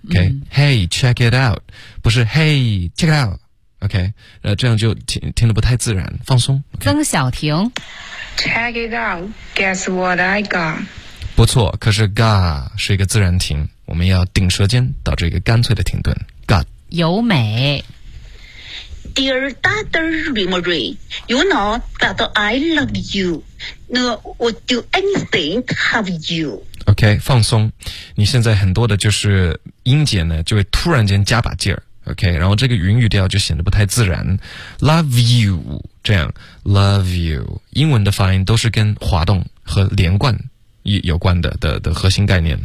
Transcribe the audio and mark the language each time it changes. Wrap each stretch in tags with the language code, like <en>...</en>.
<en>OK， Hey， check it out，</en> <zh>不是</zh> <en>Hey， check it out。</en> <zh>OK， 这样就听得不太自然，放松。</zh> <en>Okay?</en> <zh>曾小婷</zh> <en>，check it out， guess what I got？</en> <zh>不错，可是 ga 是一个自然停，我们要顶舌尖，导致一个干脆的停顿。 ga 尤美</zh> <en>，Dear Doctor Rimory, you know that I love you. No, would do anything to have you.</en> <zh>OK， 放松，你现在很多的就是音节呢，就会突然间加把劲儿。 OK， 然后这个云语调就显得不太自然。</zh> <en>Love you，</en> <zh>这样 ，Love you， 英文的发音都是跟滑动和连贯有关的核心概念。</zh>